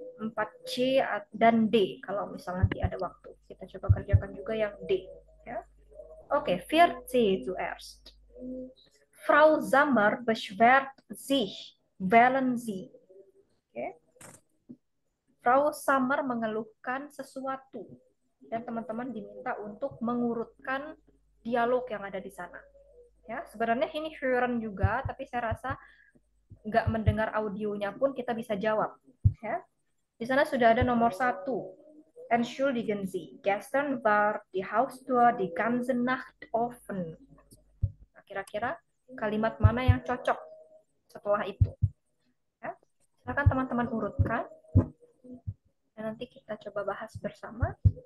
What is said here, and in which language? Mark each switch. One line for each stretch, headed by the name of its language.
Indonesian: 4C dan D kalau misalnya nanti ada waktu. Kita coba kerjakan juga yang D. Ya. Oke, 4C zuerst.
German: Frau Sommer beschwert sich. Wählen Sie.
Indonesian: Oke. Frau Sommer mengeluhkan sesuatu. Dan teman-teman diminta untuk mengurutkan dialog yang ada di sana. Ya, sebenarnya ini hören juga, tapi saya rasa nggak mendengar audionya pun kita bisa jawab. Ya. Di sana sudah ada nomor 1.
German: Entschuldigen Sie, gestern war die Haustür die ganze Nacht offen.
Indonesian: Nah, kira-kira kalimat mana yang cocok setelah itu? Ya. Silakan teman-teman urutkan. Dan nanti kita coba bahas bersama.